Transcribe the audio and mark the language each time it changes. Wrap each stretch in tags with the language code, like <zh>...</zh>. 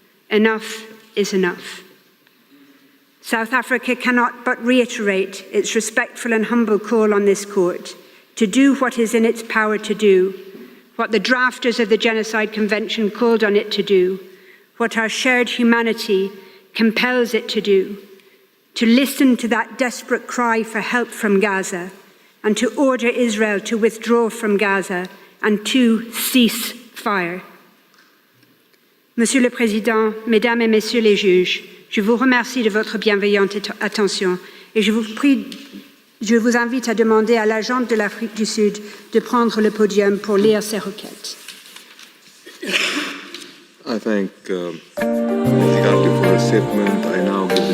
<en>Enough is enough. South Africa cannot but reiterate its respectful and humble call on this court to do what is in its power to do, what the drafters of the Genocide Convention called on it to do, what our shared humanity compels it to do, to listen to that desperate cry for help from Gaza, and to order Israel to withdraw from Gaza and to cease fire.</en> <fr>Monsieur le Président, Mesdames et Messieurs les juges, je vous remercie de votre bienveillante attention et je vous invite à demander à l'agente de l'Afrique du Sud de prendre le podium pour lire ces requêtes.</fr> <en>I thank Ms. Ghralaigh for her statement. I now</en>